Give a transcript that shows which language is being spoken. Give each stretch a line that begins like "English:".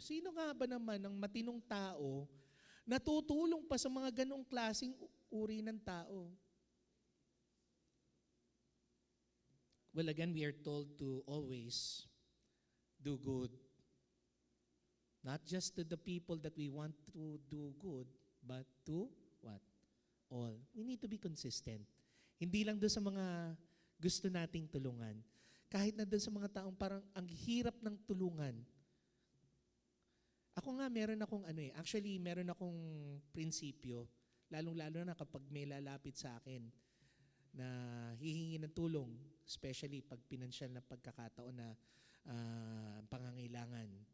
Filipino: Sino nga ba naman ang matinong tao na tutulong pa sa mga ganong klaseng uri ng tao?
English: Well, again, we are told to always do good. Not just to the people that we want to do good, but to what? All. We need to be consistent.
Filipino: Hindi lang doon sa mga gusto nating tulungan. Kahit na doon sa mga taong parang ang hirap ng tulungan. Ako nga, meron akong prinsipyo, lalong-lalo na kapag may lalapit sa akin na hihingi ng tulong, especially pag pinansyal na pagkakataon na pangangailangan.